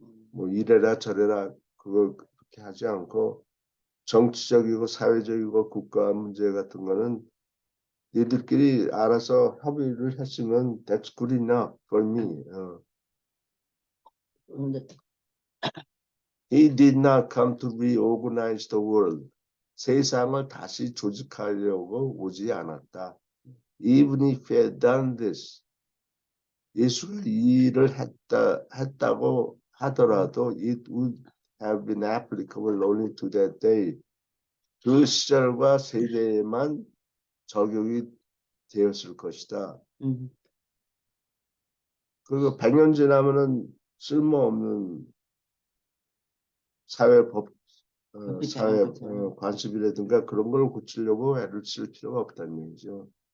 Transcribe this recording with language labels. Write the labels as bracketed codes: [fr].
[ko] 뭐 이래라 저래라 그거 그렇게 하지 않고 정치적이고 사회적이고 국가 문제 같은 거는 니들끼리 알아서 협의를 했으면 [en] that's good enough for me. [ko] 근데 [en] He did not come to reorganize the world. [ko] 세상을 다시 조직하려고 오지 않았다. [en] Even if he had done this, [ko] 예수가 이 일을 했다고 하더라도 [en] it would have been applicable only to that day. [ko] 그 시절과 세대에만 적용이 되었을 것이다. 그리고 100년 지나면은 쓸모없는 사회법 사회 거죠. 관습이라든가 그런 걸 고치려고 애를 쓸 필요가 없다는 얘기죠.